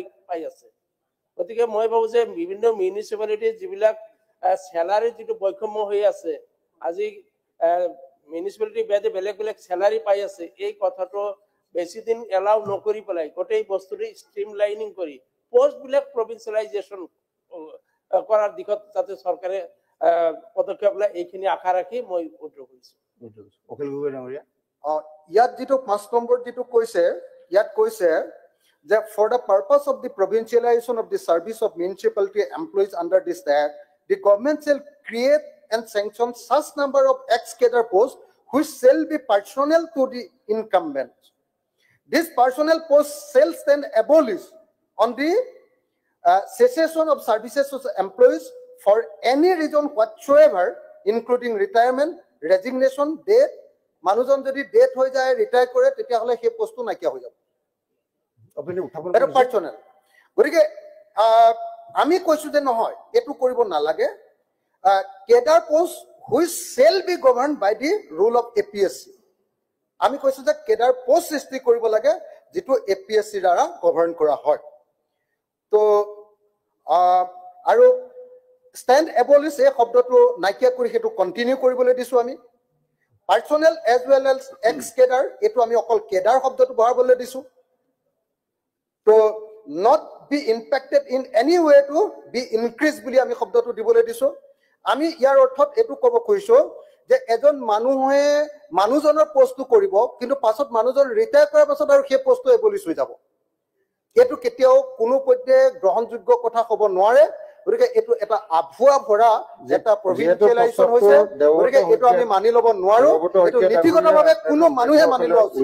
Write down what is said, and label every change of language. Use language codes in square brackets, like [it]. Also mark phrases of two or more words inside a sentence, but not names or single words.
[as] পাই আছে গতিকে মই ভাবো যে বিভিন্ন মিউনিচিপালিটি যিবিলাক চেলাৰী যিটো বৈষম্য হৈ আছে আজি মিউনিচিপালিটি বেদে বেলেগ বেলেগ চেলাৰী পাই আছে এই কথাটো বেছি দিন এলাউ নকৰি পেলাই গোটেই বস্তুটো ষ্ট্ৰীম লাইনিং কৰি পোষ্টবিলাক প্ৰভিন্সিয়েলাইজেশ্যন কৰাৰ দিশত যাতে চৰকাৰে পদক্ষেপ লয় এইখিনি আশা ৰাখি মই উদ্যোগ কৰিছো অখিল গগৈ ডাঙৰীয়া ইয়াত যেটো 5 নম্বৰ যেটো কৈছে ইয়াত কৈছে যে [en] for the purpose of the provincialization of the service of municipality employees under this act the government shall create and sanction such number of ex-cadre posts which shall be personal to the incumbent. This personnel post shall then abolish on the cessation of services of employees for any reason whatsoever, including retirement, resignation, death. [as] মানুহজন যদি ডেথ হৈ যায় ৰিটায়াৰ কৰে তেতিয়াহলে সেই পোষ্টটো নাইকিয়া হৈ যাব আপুনি উত্থাপন এটা পাৰ্চনেল গতিকে আমি কৈছো যে নহয় এটো কৰিব নালাগে [en] cadre post which shall be govern by the rule of APSC [as] আমি কৈছো যে কেডাৰ পোষ্ট সৃষ্টি কৰিব লাগে যেটো এপিএসসি দ্বাৰা গভৰ্ন কৰা হয় তো আৰু [en] stand abolish [as] এই শব্দটো নাইকিয়া কৰি হেতু কন্টিনিউ কৰিবলৈ দিছো আমি পাৰ্সোনেল [en] as well as ex cadre [as] এটো আমি অকল কেডাৰ শব্দটো বহাবলৈ দিছো তো [en] not be impacted in any way to be increased [as] বুলি আমি শব্দটো দিবলৈ দিছো আমি ইয়াৰ অৰ্থত এটো ক'ব কৈছো যে এজন মানুহে মানুহজনৰ পোষ্টটো কৰিব কিন্তু পাছত মানুহজন ৰিটায়াৰ কৰাৰ পাছত আৰু সেই পোষ্টটো এবলিশ হৈ যাব এটো কেতিয়াও কোনো পধ্যে গ্ৰহণযোগ্য কথা হ'ব নোৱাৰে গতিকে এটো এটা আভুৱা ভৰা এটা প্ৰভিন্সিয়েলাইজেশ্যন হৈছে গতিকে এটো আমি মানি ল'ব নোৱাৰো এটো নীতিগতভাৱে কোনো মানুহে মানি লোৱা উচিত